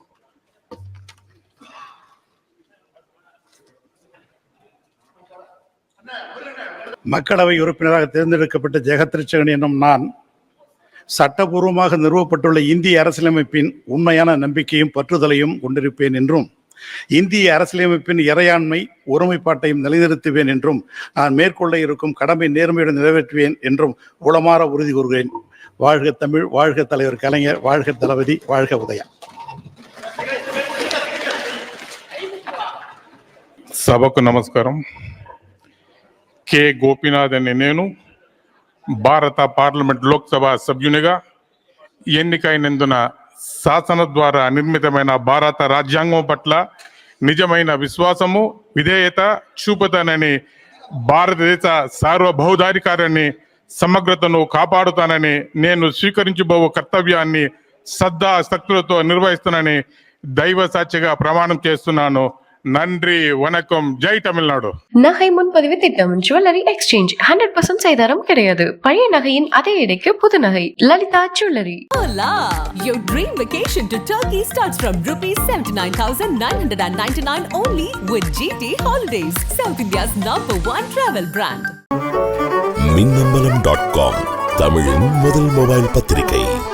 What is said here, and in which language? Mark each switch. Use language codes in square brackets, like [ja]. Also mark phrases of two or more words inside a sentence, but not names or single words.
[ta] மக்களவை உறுப்பினராக தேர்ந்தெடுக்கப்பட்ட ஜெகத்ரட்சகன் என்னும் நான் சட்டபூர்வமாக நிறுவப்பட்டுள்ள இந்திய அரசியலமைப்பின் உண்மையான நம்பிக்கையும் பற்றுதலையும் கொண்டிருப்பேன் என்றும் இந்திய அரசியலமைப்பின் இறையாண்மை ஒருமைப்பாட்டையும் நிலைநிறுத்துவேன் என்றும் நான் மேற்கொள்ள இருக்கும் கடமை நேர்மையுடன் நிறைவேற்றுவேன் என்றும் உளமாற உறுதி கூறுகிறேன். வாழ்க தமிழ், வாழ்க தலைவர் கலைஞர், வாழ்க தளபதி, வாழ்க உதயா. [te] సభకు నమస్కారం. కె గోపీనాథ్ అనే నేను భారత పార్లమెంట్ లోక్సభ సభ్యునిగా ఎన్నికైనందున శాసన ద్వారా నిర్మితమైన భారత రాజ్యాంగం పట్ల నిజమైన విశ్వాసము, విధేయత చూపుతానని, భారతదేశ సార్వభౌమాధికారాన్ని సమగ్రతను కాపాడుతానని, నేను స్వీకరించబో కర్తవ్యాన్ని శ్రద్ధాశక్తులతో నిర్వహిస్తానని దైవ సాక్షిగా ప్రమాణం చేస్తున్నాను. [ta] நன்றி, வணக்கம். ஜெய் தமிழ்நாடு. நகை முன்பதிவு திட்டம் [en] jewellery exchange [ta] 100% செய்தாரம் கிடையாது. பழைய நகையின் அதே எடைக்கு புது நகை. லலிதா ஜுவல்லரி. [en] Hola! Your dream vacation to Turkey starts from ₹79,999 only with GT Holidays, South India's #1 travel brand. [ta] மின்னம்பலம்.com தமிழின் முதல் மொபைல் பத்திரிகை.